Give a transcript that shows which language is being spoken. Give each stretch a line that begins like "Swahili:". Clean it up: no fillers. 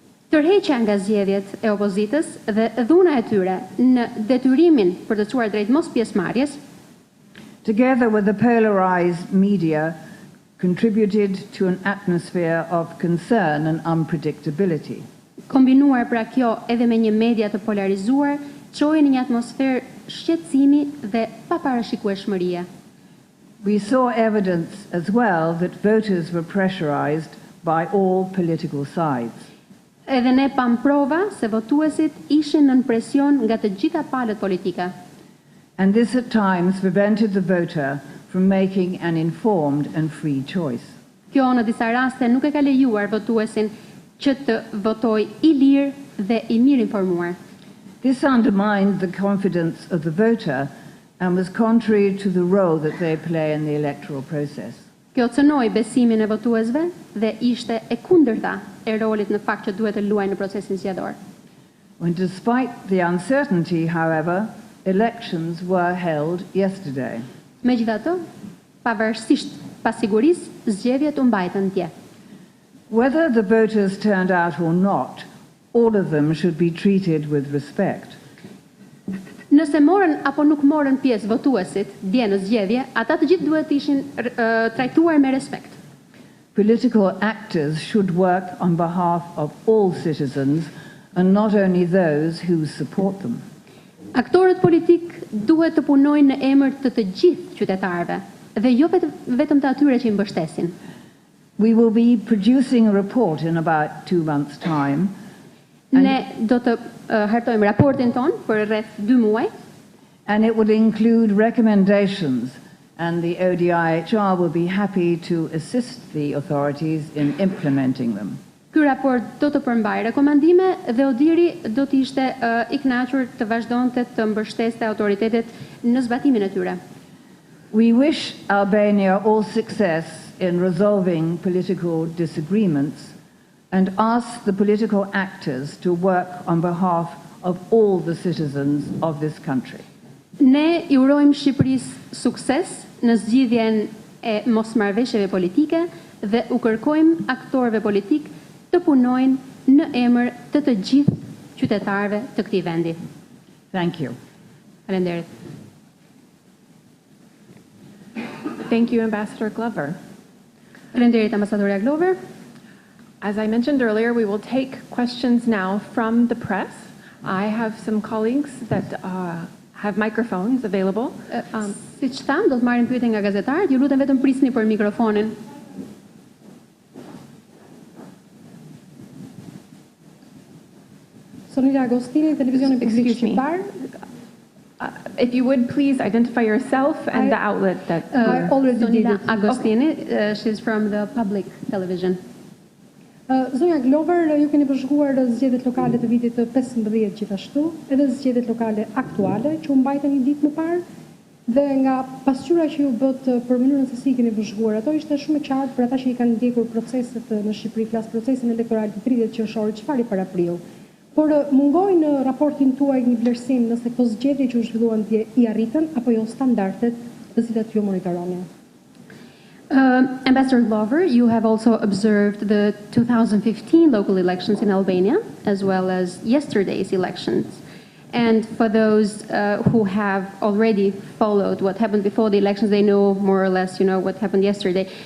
Albanian: Tërheqja nga zgjedhjet e opozitës dhe dhuna e tyre në detyrimin për të çuar drejt mos pjesëmarrjes,
English: together with the polarized media, contributed to an atmosphere of concern and unpredictability.
Albanian: Kombinuar pra kjo edhe me një media të polarizuar, çoi në një atmosferë shqetësimi dhe paparashikueshmërie.
English: We saw evidence as well that voters were pressurized by all political sides.
Albanian: Edhe ne pam prova se votuesit ishin nën presion nga të gjitha palët politike.
English: And this at times prevented the voter from making an informed and free choice.
Albanian: Kjo në disa raste nuk e ka lejuar votuesin që të votojë i lirë dhe i mirë informuar.
English: This undermined the confidence of the voter and was contrary to the role that they play in the electoral process.
Albanian: Kjo cënoi besimin e votuesve dhe ishte e kundërta e rolit në fakt që duhet të luajë në procesin zgjedhor.
English: When despite the uncertainty, however, elections were held yesterday.
Albanian: Megjithatë, pavarësisht pasigurisë, zgjedhjet u mbajtën dje.
English: Whether the voters turned out or not, all of them should be treated with respect.
Albanian: Nëse morën apo nuk morën pjesë votuesit dje në zgjedhje, ata të gjithë duhet të ishin trajtuar me respekt.
English: Political actors should work on behalf of all citizens and not only those who support them.
Albanian: Aktorët politik duhet të punojnë në emër të të gjithë qytetarëve dhe jo vetëm të atyre që i mbështesin.
English: We will be producing a report in about 2 months' time.
Albanian: Ne do të hartojmë raportin ton për rreth 2 muaj.
English: And it will include recommendations, and the ODIHR will be happy to assist the authorities in implementing them.
Albanian: Ky raport do të përmbajë rekomandime dhe ODIHR do të ishte i kënaqur të vazhdonte të mbështeste autoritetet në zbatimin e tyre.
English: We wish Albania all success in resolving political disagreements and ask the political actors to work on behalf of all the citizens of this country.
Albanian: Ne i urojmë Shqipërisë sukses në zgjidhjen e mosmarrëveshjeve politike dhe u kërkojmë aktorëve politik të punojnë në emër të të gjithë qytetarëve të këtij vendi.
English: Thank you.
Albanian: Faleminderit.
English: Thank you, Ambassador Glover.
Albanian: Faleminderit ambasadorja Glover.
English: As I mentioned earlier, we will take questions now from the press. I have some colleagues that have microphones available.
Albanian: Siç tham, do të marrim pyetje nga gazetarët. Ju lutem vetëm prisni për mikrofonin. Sonila Agostini, televizioni publik
English: Excuse me.
Albanian: shqiptar.
English: If you would please identify yourself and the outlet that I already did Sonila it. Agostini, she's from the public television.
Albanian: Zonja Glover, ju keni bashkuar zgjedhjet lokale të vitit të 15 gjithashtu, edhe zgjedhjet lokale aktuale që u mbajtën një ditë më parë, dhe nga pasqyra që ju bët për mënyrën se si keni bashkuar ato, ishte shumë e qartë për ata që i kanë ndjekur proceset në Shqipëri, flas procesin elektoral të 30 qershorit, çfarë i parapriu. Por mungojnë në raportin tuaj një vlerësim nëse këto zgjedhje që u zhvilluan dje i arritën apo jo standardet të cilat ju monitoroni.
English: Ambassador Glover, you have also observed the 2015 local elections in Albania, as well as yesterday's elections. And for those who have already followed what happened before the elections, they know more or less, what happened yesterday.